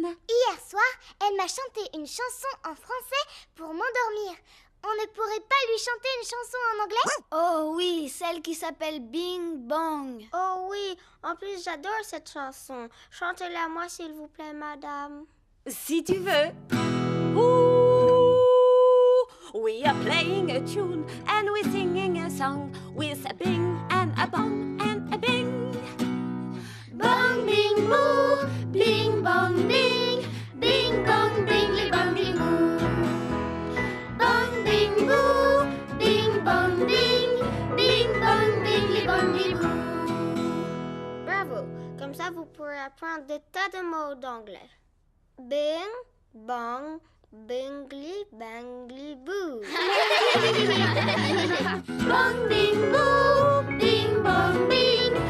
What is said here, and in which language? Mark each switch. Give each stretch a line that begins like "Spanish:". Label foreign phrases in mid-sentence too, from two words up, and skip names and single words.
French: Hier soir, elle m'a chanté une chanson en français pour m'endormir. On ne pourrait pas lui chanter une chanson en anglais? Oh oui, celle qui s'appelle Bing Bong. Oh oui, en plus j'adore cette chanson. Chantez-la moi s'il vous plaît, madame. Si tu veux.
English: Ooh, we are playing a tune and we're singing a song with a bing and a bong and a bing. Bong, bing, boo, bing, bong, bing, bing, bong, bing, bong, boo. Bong, bing, boo, bing, bong, bing, bing, bong, bing, bong, boo.
French: Bravo, comme ça vous pourrez apprendre des tas de mots d'anglais. Bing, bong, bingly, bangly, boo. Bong, bing, boo, bing, bong, bing.